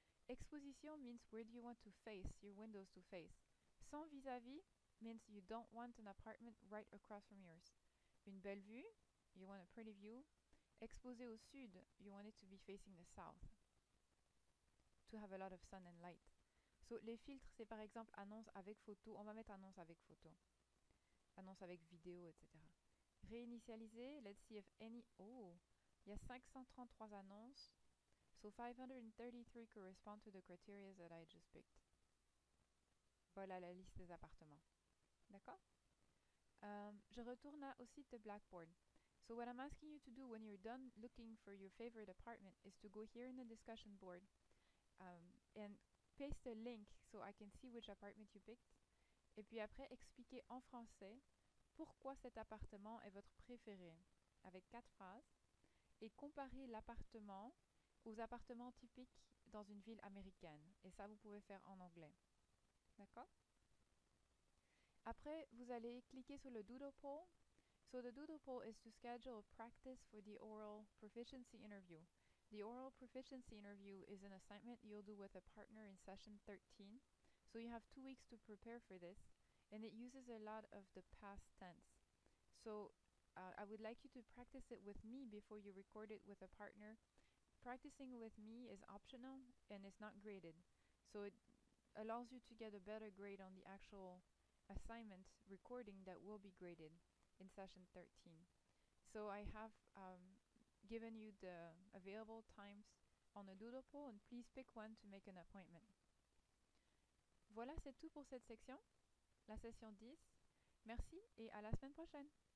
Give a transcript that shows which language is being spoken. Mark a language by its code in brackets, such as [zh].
[en] Exposition means where do you want to face, your windows to face. Sans vis-à-vis means you don't want an apartment right across from yours. Une belle vue, you want a pretty view. [fr] Exposé au sud, [en] you want it to be facing the south. To have a lot of sun and light. [fr] So les filtres, c'est par exemple annonce avec photo. On va mettre annonce avec photo. Annonce avec vidéo, etc. Réinitialiser, [en] let's see if any... [fr] Oh, il y a 533 annonces. [en] So 533 correspond to the criteria that I just picked. [fr] Voilà la liste des appartements. D'accord? Je retourne au site de Blackboard. [en] So what I'm asking you to do when you're done looking for your favorite apartment is to go here in the discussion board and paste a link so I can see which apartment you picked. [fr] Et puis après, expliquer en français pourquoi cet appartement est votre préféré, avec 4 phrases, et comparer l'appartement aux appartements typiques dans une ville américaine. Et ça, vous pouvez faire en anglais. D'accord? Après, vous allez cliquer sur le doodle poll. [en] So the doodle poll is to schedule a practice for the oral proficiency interview. The oral proficiency interview is an assignment you'll do with a partner in session 13. So you have 2 weeks to prepare for this, and it uses a lot of the past tense. So I would like you to practice it with me before you record it with a partner. Practicing with me is optional and it's not graded. So it allows you to get a better grade on the actual assignment recording that will be graded in session 13. So I have given you the available times on a doodle poll and please pick one to make an appointment. [fr] Voilà, c'est tout pour cette section, la session 10. Merci et à la semaine prochaine.